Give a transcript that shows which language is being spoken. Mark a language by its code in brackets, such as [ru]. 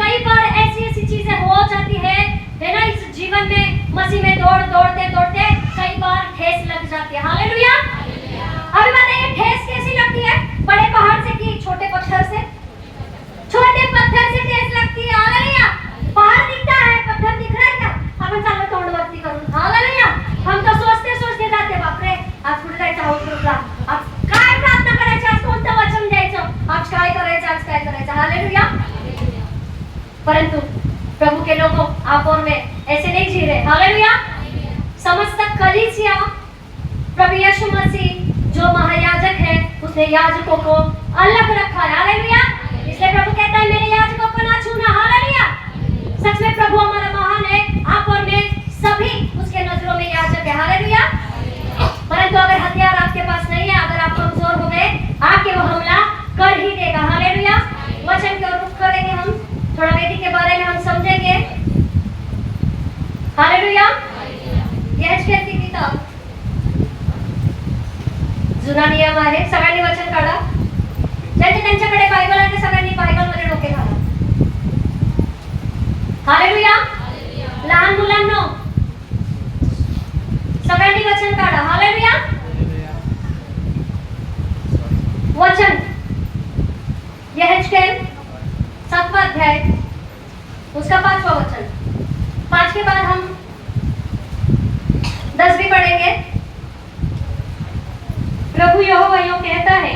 [hi] कई बार ऐसी चीजें हो जाती है ना इस जीवन में। मसीह में दौड़ते कई बार ठेस लग जाती है। हालेलुया। अभी बताइए ठेस कैसी लगती है? बड़े पहाड़ से कि छोटे पत्थर से? छोटे पत्थर से ठेस लगती है। हालेलुया। पहाड़ दिखता है, पत्थर दिख रहा है क्या? [mr] आपण चाललो तोंड वरती करून। हालेलुया। [hi] हम तो सोचते जाते, [mr] बापरे आज कुठे जायचं आउटलुकला, आज काय प्रार्थना करायची, आज कोणतं वचन द्यायचं, आज काय करायचं। हालेलुया। [hi] परंतु प्रभु के लोगों, आप और मैं ऐसे नहीं जी रहे। हालेलुया। समस्त कलीसिया, प्रभु यीशु मसीह जो महायाजक है, उसने याजकों को अलग रखा है। हालेलुया। इसलिए प्रभु कहता है मेरे याजकों को ना छूना। हालेलुया। सच में प्रभु हमारा महान है। आप और मैं सभी उसके नजरों में याजक है। हालेलुया। परंतु अगर हथियार आपके पास नहीं है, अगर आप कमजोर हो गए, आके वो हमला कर ही देगा। हालेलुया। वचन की ओर रुख करेंगे हम, थोड़ा वेदी के बारे में हम समझेंगे। [mr] हालेलुया। [hi] यहेजकेल की किताब, [mr] जुना नियम आहे। सगळ्यांनी वचन काढा। ज्यांचे त्यांच्याकडे बायबल आहे ते सगळ्यांनी बायबल मध्ये डोके घाला। हालेलुया। लहान मुलांनो सगळ्यांनी वचन काढा। हालेलुया। [hi] वचन यहेजकेल 7वां अध्याय उसका 5वां वचन। 5 के बाद हम 10 भी पढ़ेंगे। प्रभु यहोवा यूं कहता है,